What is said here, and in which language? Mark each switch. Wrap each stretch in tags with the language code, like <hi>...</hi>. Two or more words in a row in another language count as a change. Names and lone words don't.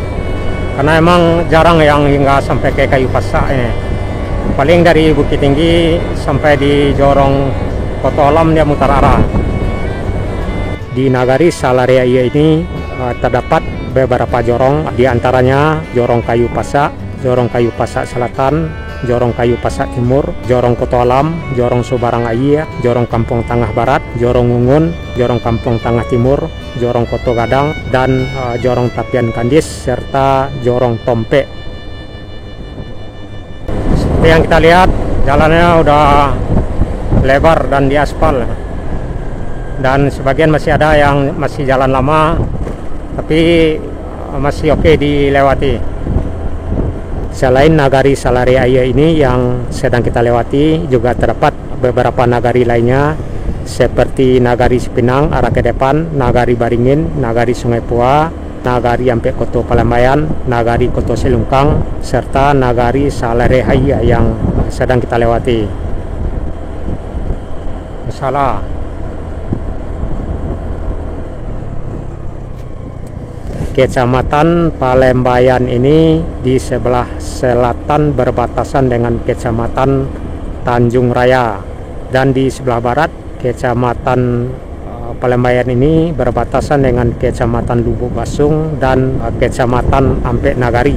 <id>Karena emang jarang yang hingga sampai ke Kayu Pasak ya. Paling dari Bukit Tinggi sampai di Jorong Koto Alam dia mutar arah. Di Nagari Salareaya ini terdapat beberapa jorong, di antaranya Jorong Kayu Pasak, Jorong Kayu Pasak Selatan, Jorong Kayu Pasak Timur, Jorong Koto Alam, Jorong Sobarangaya, Jorong Kampung Tengah Barat, Jorong Ungun, Jorong Kampung Tengah Timur, Jorong Koto Gadang, dan Jorong Tapian Kandis, serta Jorong Tompe. Seperti yang kita lihat, jalannya udah lebar dan diaspal, dan sebagian masih ada yang masih jalan lama tapi masih oke dilewati. Selain Nagari Salareaya ini yang sedang kita lewati, juga terdapat beberapa nagari lainnya seperti Nagari Cipinang arah ke depan, Nagari Baringin, Nagari Sungai Pua, Nagari Ampe Koto Palembayan, Nagari Koto Selungkang, serta Nagari Salareaya yang sedang kita lewati. Salah. Kecamatan Palembayan ini di sebelah selatan berbatasan dengan Kecamatan Tanjung Raya, dan di sebelah barat Kecamatan Palembayan ini berbatasan dengan Kecamatan Lubuk Basung dan Kecamatan Ampe Nagari.</id>